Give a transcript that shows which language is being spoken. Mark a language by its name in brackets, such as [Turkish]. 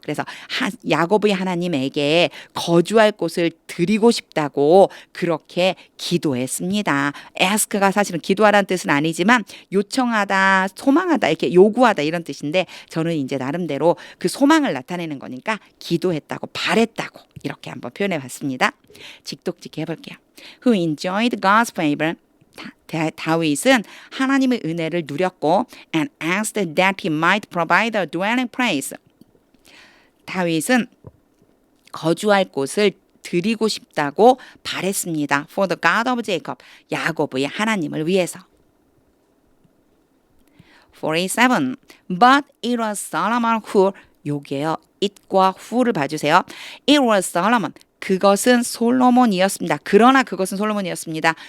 [Korean] 그래서 야곱의 하나님에게 거주할 곳을 드리고 싶다고 그렇게 기도했습니다. ask가 사실은 기도하라는 뜻은 아니지만 요청하다, 소망하다 이렇게 요구하다 이런 뜻인데 저는 이제 나름대로 그 소망을 나타내는 거니까 기도했다고 바랬다고 이렇게 한번 표현해 봤습니다. 직독직해 해볼게요. [English] Who enjoyed God's favor. [Korean] 다윗은 하나님의 은혜를 누렸고 [English] and asked that he might provide a dwelling place. [Korean] 다윗은 거주할 곳을 드리고 싶다고 바랬습니다. [English] For the God of Jacob. [Korean] 야곱의 하나님을 위해서. 47. [English] But it was Solomon who [Korean] 요게요. it과 who를 봐주세요. [English] It was Solomon. [Korean] 그것은 솔로몬이었습니다. 그러나 그것은 솔로몬이었습니다.